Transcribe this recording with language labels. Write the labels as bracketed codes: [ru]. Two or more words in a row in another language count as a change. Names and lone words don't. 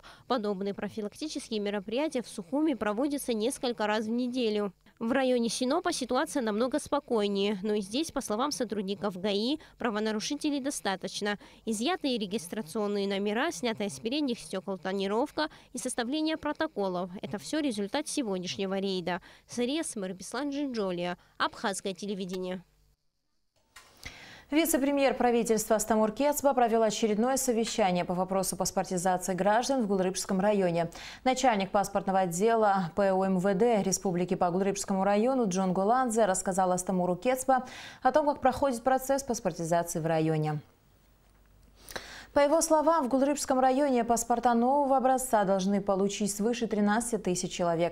[ru] Подобные профилактические мероприятия в Сухуми проводятся несколько раз в неделю. В районе Синопа ситуация намного спокойнее, но и здесь, по словам сотрудников ГАИ, правонарушителей достаточно. Изъятые регистрационные номера, снятая с передних стекол тонировка и составление протоколов – это все результат сегодняшнего рейда. Сария Смырбислан Джинджолия, Абхазское телевидение. Вице-премьер правительства Астамур Кецба провел очередное совещание по вопросу паспортизации граждан в Гулрыбском районе. Начальник паспортного отдела ПУ МВД Республики по Гулрыбскому району Джон Гуландзе рассказал Астамуру Кецба о том, как проходит процесс паспортизации в районе. По его словам, в Гулрыбском районе паспорта нового образца должны получить свыше 13 тысяч человек.